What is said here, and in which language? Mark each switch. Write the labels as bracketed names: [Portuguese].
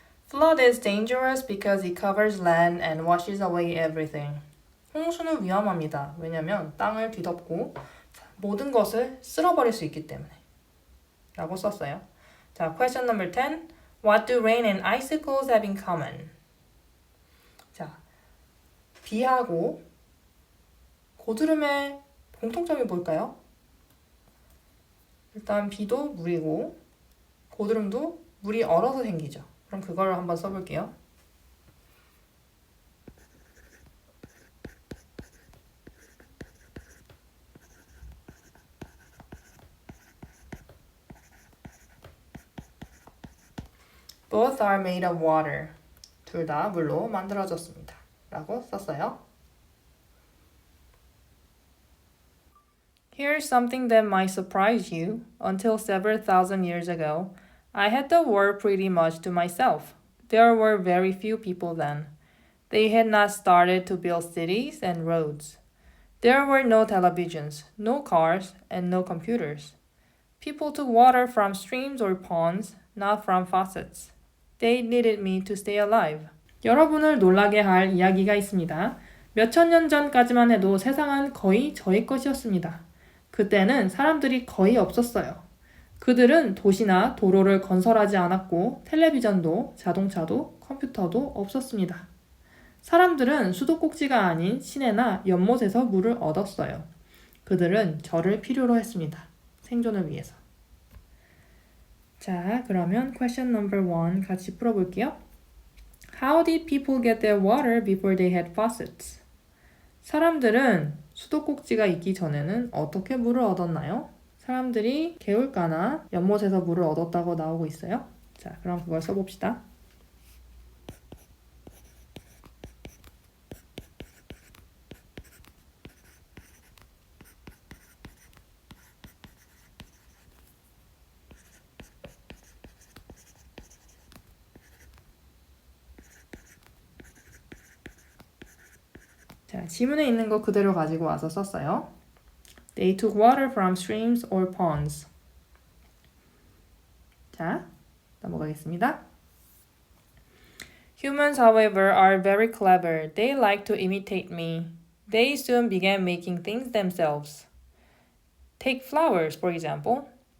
[English] Flood is dangerous because it covers land and washes away everything. [Korean] 홍수는 위험합니다. 왜냐면 땅을 뒤덮고 모든 것을 쓸어버릴 수 있기 때문에 라고 썼어요. 자, [English] question number 10. What do rain and icicles have in common? [Korean] 자, 비하고 고드름의 공통점이 뭘까요? 일단 비도 물이고 고드름도 물이 얼어서 생기죠. 그럼 그걸 한번 써볼게요. [English] Both are made of water. [Korean] 둘 다 물로 만들어졌습니다. 라고 썼어요. [English] Here's something that might surprise you. Until several thousand years ago, I had the world pretty much to myself. There were very few people then. They had not started to build cities and roads. There were no televisions, no cars, and no computers. People took water from streams or ponds, not from faucets. They needed me to stay alive. [Korean] 여러분을 놀라게 할 이야기가 있습니다. 몇천 년 전까지만 해도 세상은 거의 저희 것이었습니다. 그때는 사람들이 거의 없었어요. 그들은 도시나 도로를 건설하지 않았고 텔레비전도 자동차도 컴퓨터도 없었습니다. 사람들은 수도꼭지가 아닌 시내나 연못에서 물을 얻었어요. 그들은 저를 필요로 했습니다. 생존을 위해서. 자, 그러면 [English] question number 1 [Korean] 같이 풀어볼게요. [English] How did people get their water before they had faucets? [Korean] 사람들은 수도꼭지가 있기 전에는 어떻게 물을 얻었나요? 사람들이 개울가나 연못에서 물을 얻었다고 나오고 있어요. 자, 그럼 그걸 써봅시다. 자, 지문에 있는 거 그대로 가지고 와서 썼어요. [English] They took water from streams or ponds. [Korean] 자, 넘어가겠습니다. [English] Humans, however, are very clever. They like to imitate me. They soon began making things themselves. Take flowers, for example.